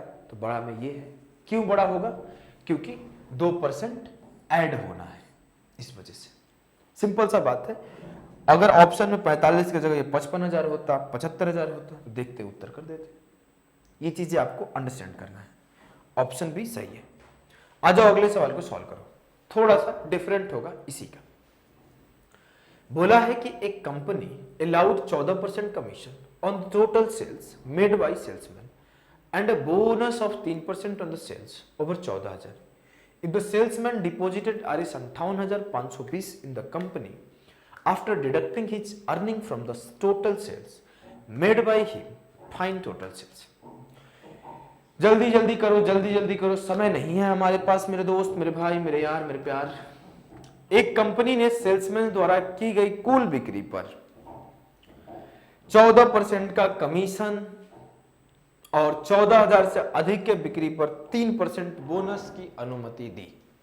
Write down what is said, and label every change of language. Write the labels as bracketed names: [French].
[Hindi] तो बड़ा में ये है, क्यों बड़ा होगा, क्योंकि 2% ऐड होना है, इस वजह से। सिंपल सा बात है। अगर ऑप्शन में 45 की जगह ये 55,000 होता, 75,000 होता, तो देखते उत्तर कर देते। ये चीजें आपको अंडरस्टैंड करना है। ऑप्शन भी सही है। आ जाओ अगले सवाल को सॉल्व करो, थोड़ा सा डिफरेंट होगा इसी का। बोला है कि [English] एक company allowed 14% commission on total sales made by salesman and a bonus of 3% on the sales over 14,000 if the salesman deposited Rs 58,520 in the company after deducting his earning from the total sales made by him, find total sales। [Hindi] जल्दी जल्दी करो, जल्दी जल्दी करो, समय नहीं है हमारे पास मेरे दोस्त, मेरे भाई, मेरे यार, मेरे प्यार। एक कंपनी ने सेल्समैन द्वारा की गई कुल बिक्री पर 14% का कमीशन और 14,000 से अधिक के बिक्री पर 3% बोनस की अनुमति दी।